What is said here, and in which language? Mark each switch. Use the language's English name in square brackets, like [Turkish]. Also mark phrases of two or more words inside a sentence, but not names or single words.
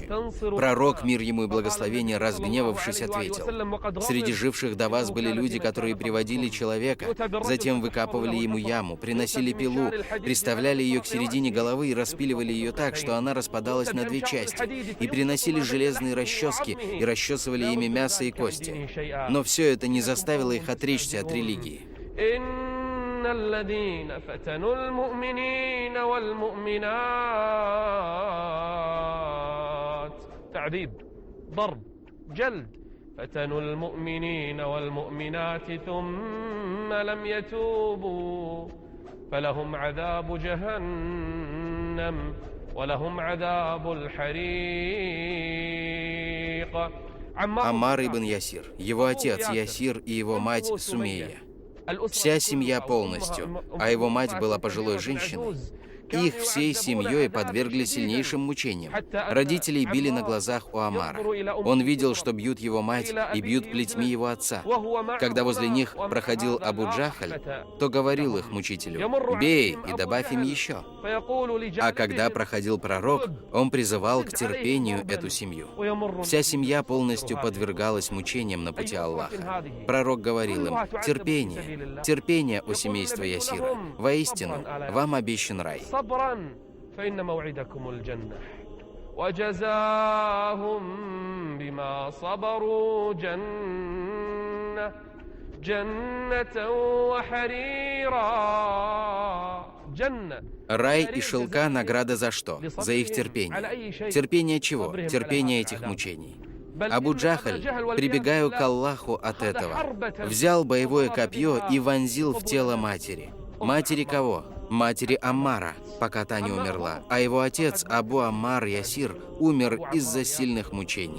[Russian] Пророк, мир ему и благословение, разгневавшись, ответил: «Среди живших до вас были люди, которые приводили человека, затем выкапывали ему яму, приносили пилу, приставляли ее к середине головы и распиливали ее так, что она распадалась на две части, и приносили железные расчески и расчесывали ими мясо и кости. Но все это не заставило их отречься от религии». [Arabic] الذين فتنوا المؤمنين والمؤمنات تعذيب ضرب جلد فتنوا المؤمنين والمؤمنات ثم لم يتوبوا فلهم عذاب جهنم ولهم عذاب الحريق. [Russian] Аммар ибн Ясир, его отец Ясир и его мать Сумейя. Вся семья полностью, а его мать была пожилой женщиной. Их всей семьей подвергли сильнейшим мучениям. Родителей били на глазах у Аммара. Он видел, что бьют его мать и бьют плетьми его отца. Когда возле них проходил Абу Джахаль, то говорил их мучителю: «Бей и добавь им еще». А когда проходил пророк, он призывал к терпению эту семью. Вся семья полностью подвергалась мучениям на пути Аллаха. Пророк говорил им: «Терпение, терпение, о семейство Ясира. Воистину, вам обещан рай». [Arabic] صبرا فإن موعدكم الجنة وجزاهم بما صبروا جنة وحريرا. [Russian] Рай и шелка — награда за что? За их терпение. Терпение чего? Терпение этих мучений. Абу Джахаль, прибегая к Аллаху от этого, взял боевое копье и вонзил в тело матери. Матери кого? Матери Аммара, пока та не умерла. А его отец, Абу Аммар Ясир, умер из-за сильных мучений.